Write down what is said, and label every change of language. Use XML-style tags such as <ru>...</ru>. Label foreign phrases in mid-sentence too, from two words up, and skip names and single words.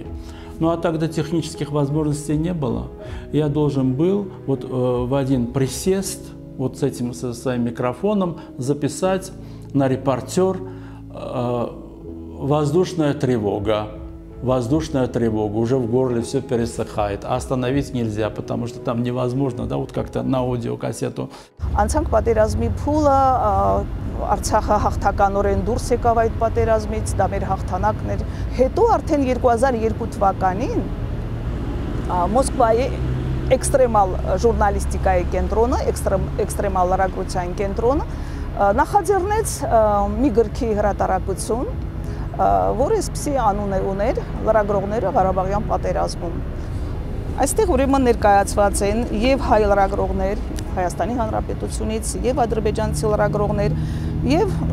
<ru>Ну а тогда технических возможностей не было. Я должен был вот в один присест вот с этим, со своим микрофоном записать на репортер воздушная тревога. Воздушная тревога, уже в горле все пересыхает, а остановить нельзя, потому что там невозможно, да, вот как-то на аудиокассету.</ru> <hy>Անցանք պատերազմի փուլը, Արցախը հաղթականորեն դուրս եկավ այդ պատերազմից, դա մեր հաղթանակն էր։ Հետո արդեն 2002 թվականին Մոսկվայի էքստրեմալ ժուրնալիստիկայի կենտրոնը, էքստրեմալ լրագրության կենտրոնը նախաձեռնեց մի գրքի հրատարակություն, որը այսպիսի անուն ուներ լրագրողները Ղարաբաղյան պատերազմում։ Այստեղ ուրեմն ներկայացված են եւ հայ լրագրողներ Հայաստանի Հանրապետությունից, եւ ադրբեջանցի լրագրողներ, եւ</hy>